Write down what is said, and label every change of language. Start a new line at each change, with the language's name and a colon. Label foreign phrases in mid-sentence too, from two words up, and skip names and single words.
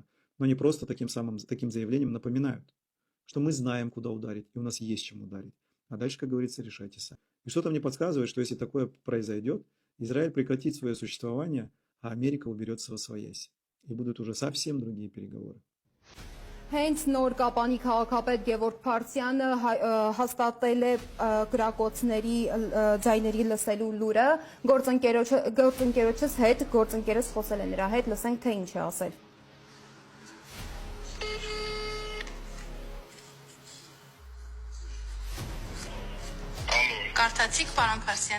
Russian: Но они просто таким заявлением напоминают, что мы знаем, куда ударить, и у нас есть чем ударить. А дальше, как говорится, решайте сами. И что-то мне подсказывает, что если такое произойдет, Израиль прекратит свое существование, а Америка уберется восвояси. И будут уже совсем другие переговоры.
Armenian: Հենց նոր Կապանի քաղաքապետ Գևորգ Փարսյանը հաստատել է գրակոծների ձայների լսելու լուրը, գործընկերոջս հետ, գործընկերս խոսել է նրա հետ, լսենք թե ինչ է ասել։ Կարդացիք, պարոն Փարսյան։